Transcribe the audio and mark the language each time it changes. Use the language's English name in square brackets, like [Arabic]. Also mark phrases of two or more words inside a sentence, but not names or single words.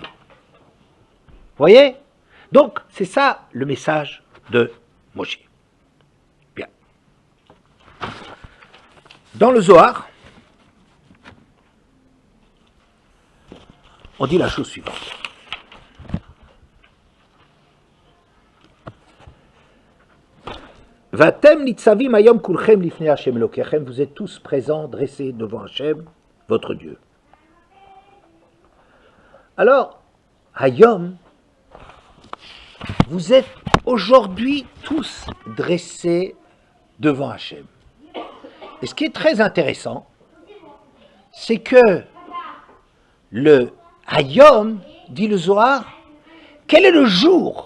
[French] Vous voyez? Donc, c'est ça le message de Moshe. Bien. Dans le Zohar, on dit la chose suivante. [Hebrew] ואתם נצבים היום כולכם לפני השם אלוקיכם, [French] vous êtes tous présents, dressés devant Hashem, votre Dieu. Alors, hayom, vous êtes aujourd'hui tous dressés devant Hashem. Et ce qui est très intéressant, c'est que le hayom, dit le Zohar, quel est le jour?